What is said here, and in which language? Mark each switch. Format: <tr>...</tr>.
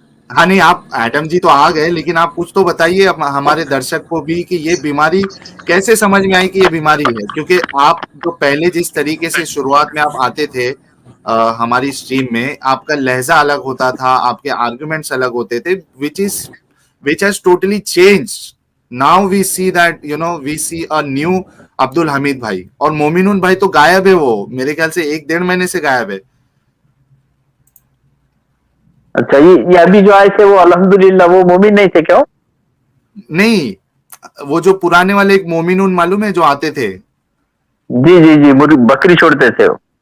<hi>हाँ नहीं, आप एडम जी तो आ गए, लेकिन आप कुछ तो बताइए हमारे दर्शक को भी कि ये बीमारी कैसे समझ में आई कि ये बीमारी है। क्योंकि आप जो पहले जिस तरीके से शुरुआत में आप आते थे हमारी स्ट्रीम में, आपका लहजा अलग होता था, आपके आर्गुमेंट्स अलग होते थे,</hi> <en>which has totally changed. Now we see that we see a new Abdul Hamid भाई।</en> <hi>और मोमिनुन भाई तो गायब है, वो मेरे ख्याल से 1-1.5 महीने से गायब है। अच्छा, ये अभी जो आए थे वो अल्हम्दुलिल्लाह वो मोमिन नहीं थे क्या? नहीं, वो जो पुराने वाले एक मोमिनुन मालूम है जो आते थे? जी जी जी, बकरी छोड़ते थे वो।</hi>